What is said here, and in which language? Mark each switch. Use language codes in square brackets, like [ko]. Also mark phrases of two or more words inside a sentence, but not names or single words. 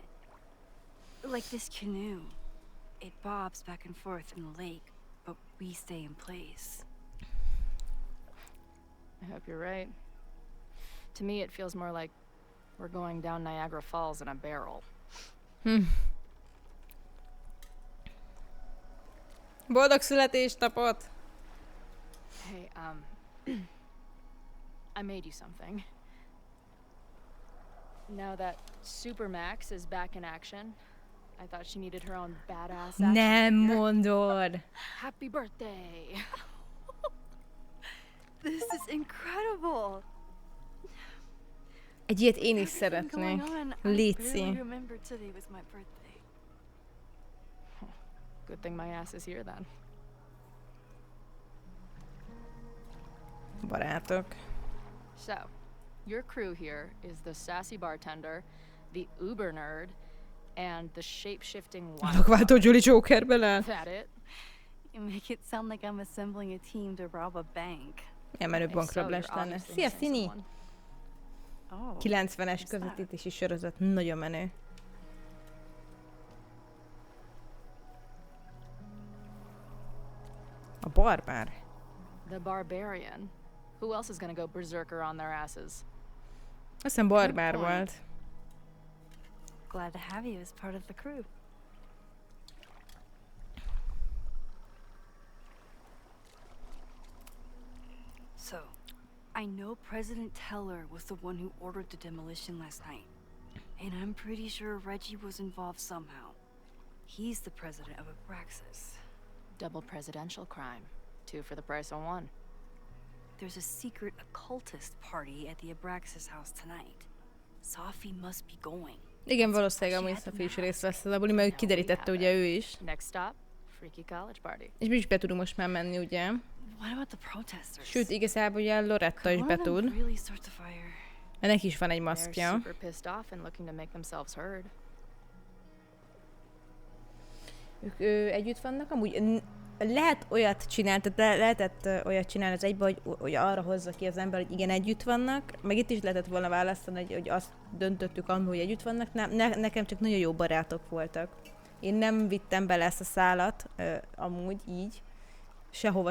[en] Like this canoe. It bobs back and forth in the lake, but we stay in place. I hope you're right. To me, it feels more like we're going down Niagara Falls in a barrel. [hu] Boldog születésnapot! [en] Hey, I made you something. Now that Super Max is back in action, I thought she needed her own badass action [hu] Nem [en] figure. [hu] mondod! [en] Happy birthday! This is incredible. [hu] Egy ilyet én is [en] Everything [hu] szeretnék. [en] going on, I [hu] Léci. [en] barely remember today was my birthday. Good thing my ass is here then. [hu] Barátok. [en] So, your crew here is the sassy bartender, the uber nerd, and the shape-shifting [hu] Alakváltó Jolly Joker bele. [en] That it? You make it sound like I'm assembling a team to rob a bank. [hu] Ilyen menő bankrablás lenne. Szia, Szini! 90-es közvetítési sorozat. Nagyon menő. A barbár. [en] The barbarian. Who else is gonna go berserker on their asses? [hu] Azt hiszem barbár volt. [en] Glad to have you as part of the crew. So, I know President Teller was the one who ordered the demolition last night. And I'm pretty sure Reggie was involved somehow. He's the president of Abraxas. Double presidential crime. 2 for the price of 1. There's a secret occultist party at the Abraxas house tonight. Sophie must be going. [hu] Igen, valószínűleg amúgy Sophie is részt vesz a buli, mert kiderítette ugye ő is. [en] Next stop, freaky college party. [hu] És mi is be tudunk most már menni, ugye? [en] What about the protesters? [hu] Sőt, igazából ugye Loretta is betud. [en] Really start the fire? [hu] Mert neki is van egy maszkja. [en] Super pissed off and looking to make themselves heard. [hu] Ők együtt vannak, amúgy lehet olyat csinálni, tehát lehetett olyat csinálni az egybe, hogy arra hozza ki az ember, hogy igen, együtt vannak, meg itt is lehetett volna választani, hogy azt döntöttük annól, hogy együtt vannak. Nekem csak nagyon jó barátok voltak. Én nem vittem bele ezt a szálat, amúgy így, sehova.